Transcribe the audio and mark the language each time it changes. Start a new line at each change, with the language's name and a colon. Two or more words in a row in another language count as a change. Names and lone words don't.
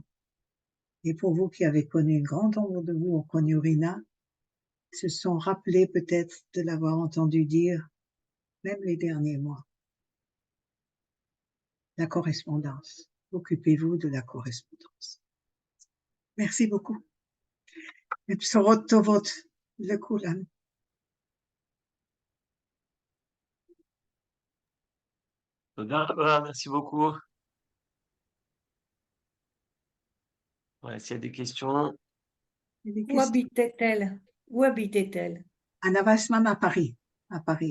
French: Et pour vous qui avez connu, une grande nombre de vous ont connu Rina, se sont rappelés peut-être de l'avoir entendu dire, même les derniers mois. La correspondance. Occupez-vous de la correspondance. Merci beaucoup.
Hebrew: ובשורות טובות לכולם.
French: Merci beaucoup. Ouais, s'il y a des questions. Où habitait-elle? Où habitait-elle? Anna Weissman à Paris. À Paris.